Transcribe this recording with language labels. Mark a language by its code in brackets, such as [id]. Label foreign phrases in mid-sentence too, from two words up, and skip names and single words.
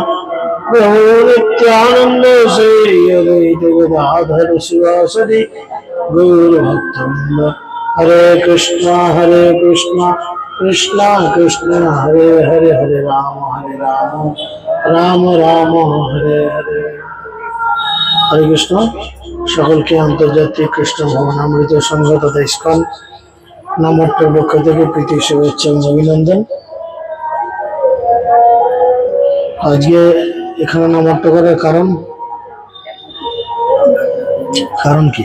[sa] प्रभु नित्यानन्द श्री अद्वैत गदाधर शिवासादि गौर भक्तविन्द हरे कृष्ण कृष्ण कृष्ण हरे हरे हरे राम राम राम हरे हरे हरे कृष्ण [bn] সকলকে আন্তর্জাতিক কৃষ্ণ ভবনামৃত সংঘ তথা ইস্কন নামট্টের পক্ষ থেকে প্রীতি শুভেচ্ছা এবং অভিনন্দন। আজকে এখানে নামট্ট করার কারণ কি?